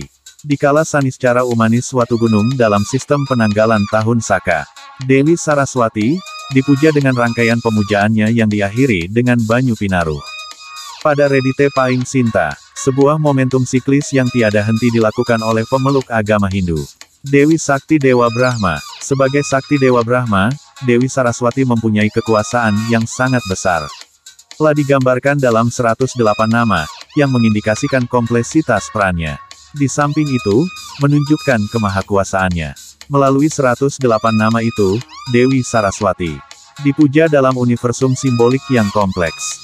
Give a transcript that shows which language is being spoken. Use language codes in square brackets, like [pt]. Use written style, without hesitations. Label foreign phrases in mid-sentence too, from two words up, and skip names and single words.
[id] Dikala Saniscara Umanis suatu gunung dalam sistem penanggalan tahun Saka, Dewi Saraswati dipuja dengan rangkaian pemujaannya yang diakhiri dengan Banyu Pinaruh. Pada Redite Paing Sinta, sebuah momentum siklis yang tiada henti dilakukan oleh pemeluk agama Hindu. Dewi Sakti Dewa Brahma. Sebagai Sakti Dewa Brahma, Dewi Saraswati mempunyai kekuasaan yang sangat besar. Telah digambarkan dalam 108 nama, yang mengindikasikan kompleksitas perannya. Di samping itu, menunjukkan kemahakuasaannya. Melalui 108 nama itu, Dewi Saraswati dipuja dalam universum simbolik yang kompleks.